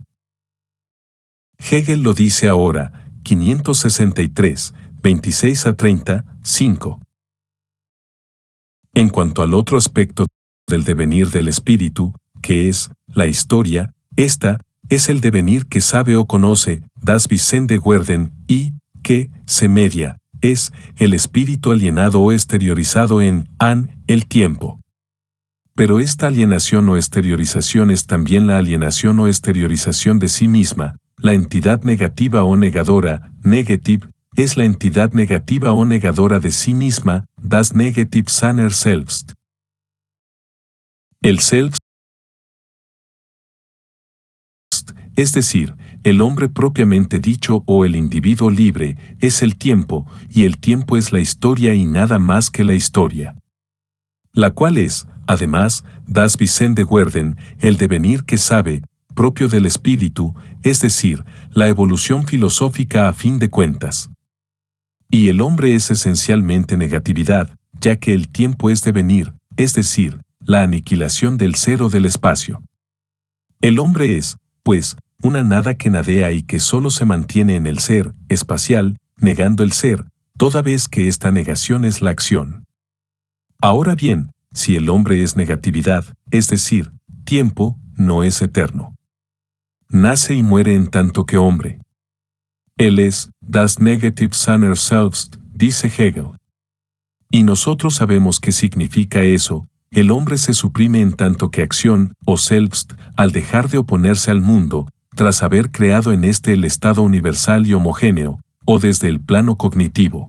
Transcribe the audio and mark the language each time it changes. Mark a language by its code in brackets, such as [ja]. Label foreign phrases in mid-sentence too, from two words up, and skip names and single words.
[es] Hegel lo dice ahora, 563, 26 a 30, 5. En cuanto al otro aspecto del devenir del espíritu, que es la historia, esta es el devenir que sabe o conoce, [de] das Wissen de werden, [es] y que se media, es el espíritu alienado o exteriorizado en el tiempo. Pero esta alienación o exteriorización es también la alienación o exteriorización de sí misma, la entidad negativa o negadora, negative, es la entidad negativa o negadora de sí misma, [de] das negative seiner selbst. [es] El selbst, es decir, el hombre propiamente dicho o el individuo libre, es el tiempo, y el tiempo es la historia y nada más que la historia. La cual es, además, [de] das Wissen de werden, [es] el devenir que sabe, propio del espíritu, es decir, la evolución filosófica a fin de cuentas. Y el hombre es esencialmente negatividad, ya que el tiempo es devenir, es decir, la aniquilación del ser o del espacio. El hombre es, pues, una nada que nadea y que solo se mantiene en el ser, espacial, negando el ser, toda vez que esta negación es la acción. Ahora bien, si el hombre es negatividad, es decir, tiempo, no es eterno. Nace y muere en tanto que hombre. Él es, [de] das Negative seiner selbst, [es] dice Hegel. Y nosotros sabemos qué significa eso. El hombre se suprime en tanto que acción, o selbst, al dejar de oponerse al mundo, tras haber creado en este el estado universal y homogéneo, o desde el plano cognitivo.